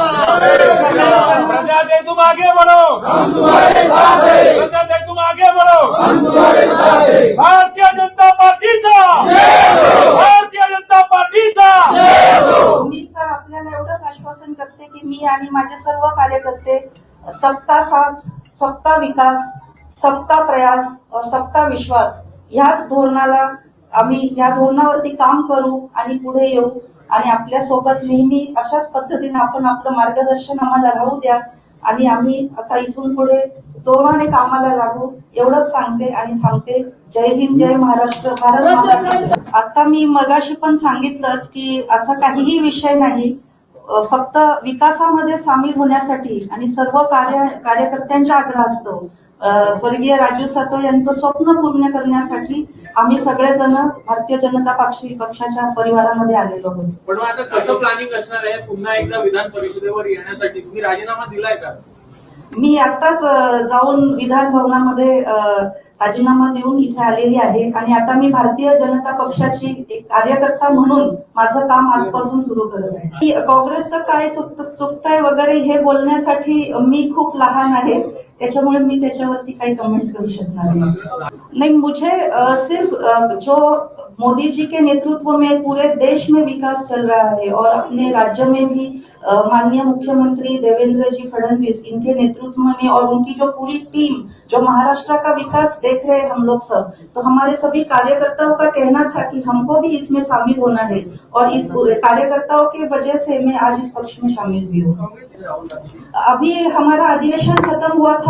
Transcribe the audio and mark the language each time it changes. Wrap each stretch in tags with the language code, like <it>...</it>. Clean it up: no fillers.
<hi>तुम आगे बढ़ो, हम तुम्हारे साथ हैं। तुम आगे बढ़ो, हम तुम्हारे साथ हैं।</hi> <mr>भारतीय जनता पार्टीचा भारतीय जनता पार्टीचा मी सर आपल्याला एवढंच आश्वासन करते की मी आणि माझे सर्व कार्यकर्ते</mr> <hi>सबका साथ, सबका विकास, सबका प्रयास और सबका विश्वास</hi> <mr>ह्याच धोरणाला आम्ही या धोरणावरती काम करू आणि पुढे येऊ आणि आपल्या सोबत नेहमी अशाच पद्धतीने आपण आपलं मार्गदर्शन आम्हाला राहू द्या आणि आम्ही आता इथून पुढे जोराने कामाला लागू एवढंच सांगते आणि थांबते। जय हिंद, जय महाराष्ट्र, भारत माता। आता मी मगाशी पण सांगितलंच की असा काहीही विषय नाही, फक्त विकासामध्ये सामील होण्यासाठी आणि सर्व कार्यकर्त्यांच्या आग्रहास्तव स्वर्गीय राजू सातव यांचं स्वप्न पूर्ण करण्यासाठी आम्ही सगळेजण भारतीय जनता पक्षाच्या परिवारामध्ये आलेलो आहोत। पण आता कसं प्लॅनिंग असणार आहे पुन्हा एकदा विधान परिषदेवर येण्यासाठी? तुम्ही राजीनामा दिलाय का? मी आताच जाऊन विधान भवनामध्ये राजीनामा देऊन इथे आलेली आहे आणि आता मी भारतीय जनता पक्षाची एक कार्यकर्ता म्हणून माझं काम आजपासून सुरू करत आहे। काँग्रेसचं काय चुकतंय वगैरे हे बोलण्यासाठी मी खूप लहान आहे, त्याच्यामुळे मी त्याच्यावरती काही कमेंट करू शकणार नहीं।</mr> <hi>मुझे सिर्फ जो मोदी जी के नेतृत्व में पूरे देश में विकास चल रहा है और अपने राज्य में भी माननीय मुख्यमंत्री देवेंद्र जी फडणवीस इनके नेतृत्व में और उनकी जो पूरी टीम जो महाराष्ट्र का विकास देख रहे हैं हम लोग सब, तो हमारे सभी कार्यकर्ताओं का कहना था कि हमको भी इसमें शामिल होना है और इस कार्यकर्ताओं की वजह से मैं आज इस पक्ष में शामिल हुई हूँ। अभी हमारा अधिवेशन खत्म हुआ था</hi>